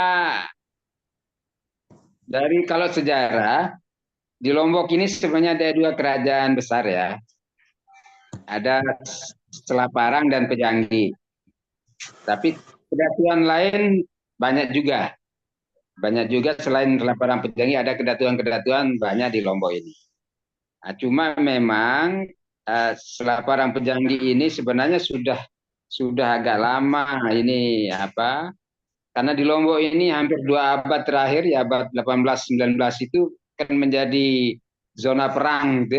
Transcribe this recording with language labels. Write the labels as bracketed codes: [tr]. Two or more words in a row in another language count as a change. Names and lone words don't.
[id] Dari kalau sejarah di Lombok ini sebenarnya ada 2 kerajaan besar ya. Ada Selaparang dan Pejanggi. Tapi kedatuan lain banyak juga. Banyak juga selain Selaparang Pejanggi ada kedatuan-kedatuan banyak di Lombok ini. Nah, cuma memang Selaparang Pejanggi ini sebenarnya sudah agak lama ini karena di Lombok ini hampir 2 abad terakhir ya, abad 18-19 itu kan menjadi zona perang gitu ya.